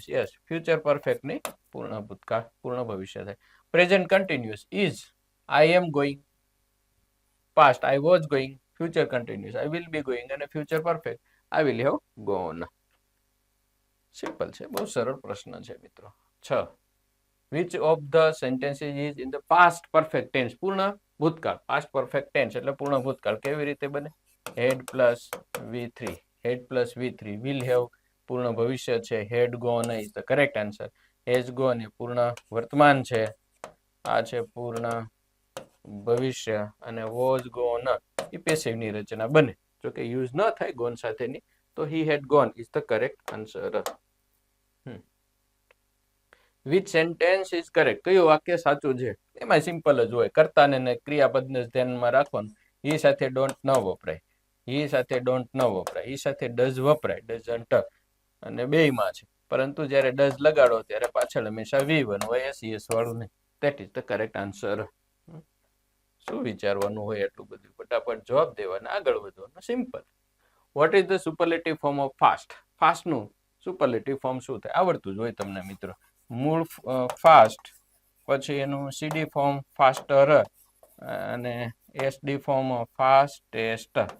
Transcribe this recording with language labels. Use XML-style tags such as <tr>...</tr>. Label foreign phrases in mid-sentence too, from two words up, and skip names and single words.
<gu>યસ,</gu> <en>future perfect</en> <gu>નહીં, પૂર્ણ ભૂતકાળ, પૂર્ણ ભવિષ્ય થાય.</gu> <en>present continuous is I am going, past I was going, future continuous I will be going, અને future perfect I will have gone.</en> <gu>સિમ્પલ છે, બહુ સરળ પ્રશ્ન છે મિત્રો. 6.</gu> <en>Which of the sentences is in the past perfect tense?</en> <gu>પૂર્ણ ભૂતકાળ.</gu> <en>past perfect tense</en> <gu>એટલે પૂર્ણ ભૂતકાળ. કેવી રીતે બને?</gu> <en>had plus V3. had plus V3. will have</en> <gu>પૂર્ણ ભવિષ્ય છે.</gu> <en>had gone is the correct answer. has gone</en> <gu>એ પૂર્ણ વર્તમાન છે. આ છે પૂર્ણ ભવિષ્ય, અને</gu> <en>was gone</en> <gu>એ પેસિવ ની રચના બને. જો કે યુઝ ન થાય ગોન સાથેની, તો</gu> <en>he had gone is the correct answer. Which sentence is correct?</en> <gu>કયું વાક્ય સાચું છે? એમાં સિમ્પલ જ હોય. કર્તાને ને ક્રિયાપદને ધ્યાનમાં રાખવાનું. he સાથે don't ન વપરાય, he સાથે don't ન વપરાય, he સાથે does વપરાય, doesn't, અને બેયમાં છે. પરંતુ જ્યારે does લગાડો ત્યારે પાછળ હંમેશા V1 હોય, SES વાળું નહીં.</gu> <en>That is the correct answer.</en> <gu>શું વિચારવાનું હોય એટલું બધું? ફટાફટ જવાબ દેવાના, આગળ વધવાનું. સિમ્પલ.</gu> <en>what is the superlative form of fast?</en> <gu>ફાસ્ટનું</gu> <en>superlative form</en> <gu>શું થાય? આવડતું જ હોય તમને મિત્રો. મૂળ ફાસ્ટ, પછી એનું</gu> <en>CD form</en> <gu>ફાસ્ટર, અને</gu> <en>SD form</en> <gu>ફાસ્ટેસ્ટ.</gu>